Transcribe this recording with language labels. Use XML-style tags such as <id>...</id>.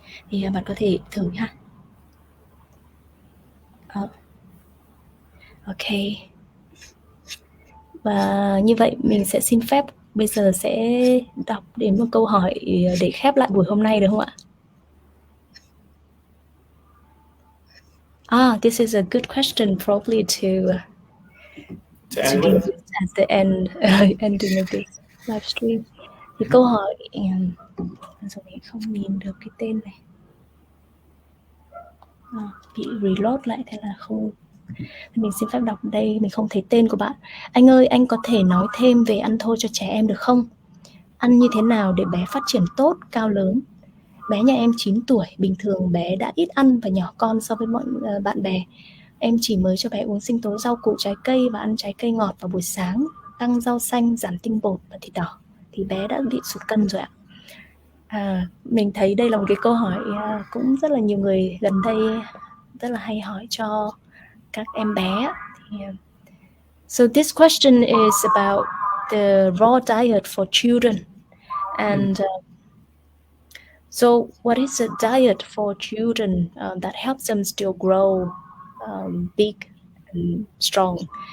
<vi>Thì bạn có thể thử ha.</vi> <en>Ok.</en> <vi>Và như vậy mình sẽ xin phép bây giờ sẽ đọc đến một câu hỏi để khép lại buổi hôm nay được không ạ?</vi> <en>This is a good question, probably to end do with. this at the ending of this live stream.</en> <vi>Thì câu hỏi giờ mình không nhìn được cái tên này, bị reload lại thế là không. Mình xin phép đọc đây, mình không thấy tên của bạn. Anh ơi, anh có thể nói thêm về ăn thô cho trẻ em được không? Ăn như thế nào để bé phát triển tốt, cao lớn? Bé nhà em 9 tuổi, bình thường bé đã ít ăn và nhỏ con so với mọi bạn bè. Em chỉ mới cho bé uống sinh tố rau củ trái cây và ăn trái cây ngọt vào buổi sáng, tăng rau xanh, giảm tinh bột và thịt đỏ. Thì bé đã bị sụt cân rồi ạ. Mình thấy đây là một cái câu hỏi cũng rất là nhiều người gần đây rất là hay hỏi cho các em bé.</vi> <en>So this question is about the raw diet for children. And so what is a diet for children that helps them still grow big and strong?</en>